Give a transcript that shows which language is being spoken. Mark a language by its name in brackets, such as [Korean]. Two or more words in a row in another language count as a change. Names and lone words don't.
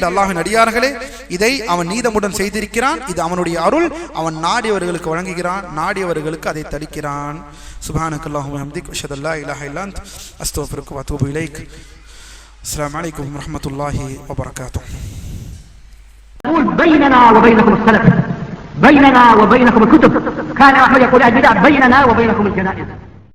[Tamil] அல்லாஹ்வின் அடியார்களே, இதை அவன் நீதமுடன் செய்திருக்கிறான். இது அவனுடைய அருள். அவன் நாடியவர்களுக்கு வழங்குகிறான், நாடியவர்களுக்கு அதை தடுக்கிறான். [Arabic] سبحانك اللهم وبحمدك أشهد أن لا إله إلا أنت أستغفرك وأتوب إليك. السلام عليكم ورحمة الله وبركاته. بيننا وبينكم السلف، بيننا وبينكم الكتب. كان أحمد يقول البدع بيننا وبينكم الجنائز.